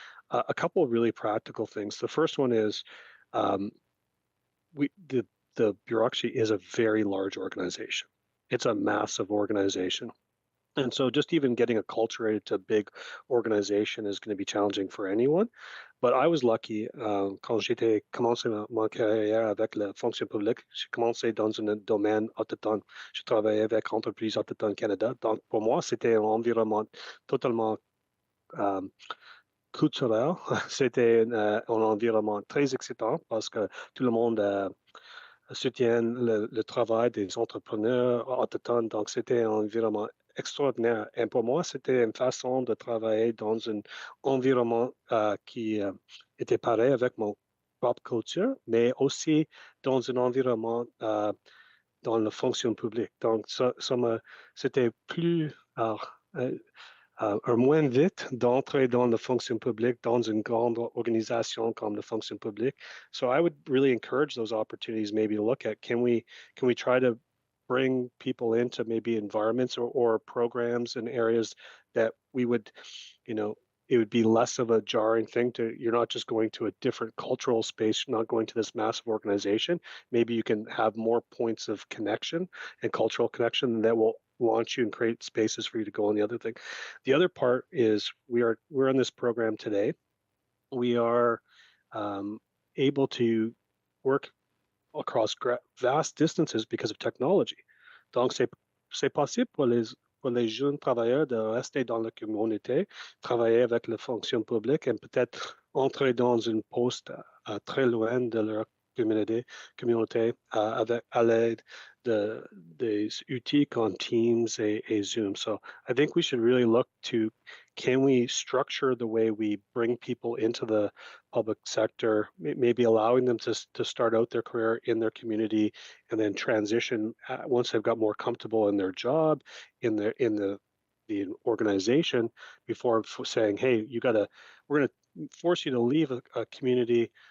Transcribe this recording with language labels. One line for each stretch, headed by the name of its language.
English: A couple of really practical things. The first one is um, the bureaucracy is a very large organization. It's a massive organization. And so just even getting acculturated to a big organization is going to be challenging for anyone. But I was lucky
French: quand j'étais commencé ma carrière avec la fonction publique, j'ai commencé dans un domaine autochtone. Je travaillais avec Entreprises autochtones Canada. Donc pour moi, c'était un environnement totalement euh, culturel. C'était un environnement très excitant parce que tout le monde soutiennent le travail des entrepreneurs autochtones. Donc, c'était un environnement extraordinaire. Et pour moi, c'était une façon de travailler dans un environnement qui était pareil avec mon propre culture, mais aussi dans un environnement dans la fonction publique. Donc, c'était plus un moins vite d'entrer dans la fonction publique dans une grande organisation comme la fonction publique.
English: So I would really encourage those opportunities maybe to look at can we try to bring people into maybe environments or programs and areas that we would, you know, it would be less of a jarring thing to you're not just going to a different cultural space, you're not going to this massive organization. Maybe you can have more points of connection and cultural connection that will launch you and create spaces for you to go on the other thing. The other part is we're in this program today. We are um, able to work across vast distances because of technology.
French: Donc, c'est possible pour les jeunes travailleurs de rester dans la communauté, travailler avec la fonction publique et peut-être entrer dans une poste très loin de leur communauté avec, à l'aide des outils comme Teams et Zoom.
English: So I think we should really look to can we structure the way we bring people into the public sector, maybe allowing them to start out their career in their community and then transition once they've got more comfortable in their job, in the organization, before saying, "Hey, we're gonna force you to leave a community."